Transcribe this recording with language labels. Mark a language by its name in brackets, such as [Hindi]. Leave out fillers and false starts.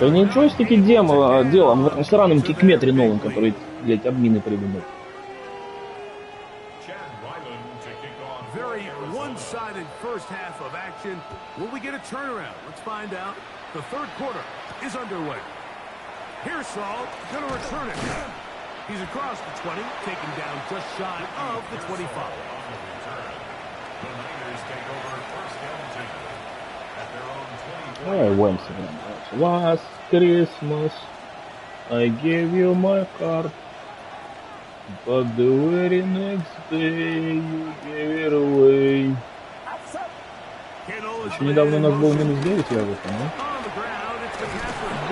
[Russian] Да не джойстики делом в этом сраном кикметре новом, который, блядь, админы придумали. [English] very one-sided first half of action. Will we get a turnaround? Let's find out. The third quarter is underway. Here's Saul, going to return it. He's across the 20, taken down just shy of the 25. The Niners take over first and 10 at their own 20. [Russian] Ой, Уэнси. [English] Last Christmas I gave you my heart, but the very next day you gave it away. [Russian] Еще недавно у нас был -9, я в этом, да?